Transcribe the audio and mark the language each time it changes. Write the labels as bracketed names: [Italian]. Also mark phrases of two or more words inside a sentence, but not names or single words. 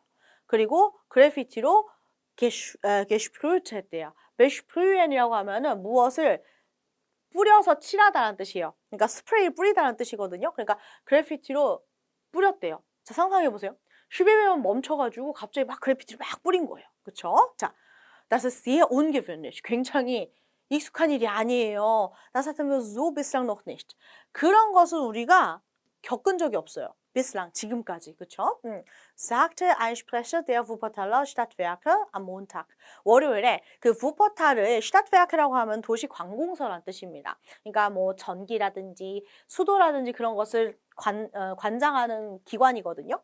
[Korean] 그리고 그래피티로 gesprüht 했대요. besprühen이라고 하면은 무엇을 뿌려서 칠하다라는 뜻이에요. 그러니까 스프레이를 뿌리다라는 뜻이거든요. 그러니까 그래피티로 뿌렸대요. 자, 상상해보세요. 슈베베만 멈춰가지고 갑자기 막 그래피티를 막 뿌린 거예요. 그쵸? 자, [German] das ist sehr ungewöhnlich. [Korean] 굉장히 익숙한 일이 아니에요. [German] Das hatten wir so bislang noch nicht. [Korean] 그런 것은 우리가 겪은 적이 없어요. bislang, 지금까지. 그쵸? [German] sagte ein Sprecher der Wuppertaler Stadtwerke am Montag. [Korean] 월요일에 그 Wuppertal을 Stadtwerke라고 하면 도시관공서란 뜻입니다. 그러니까 뭐 전기라든지 수도라든지 그런 것을 관장하는 기관이거든요.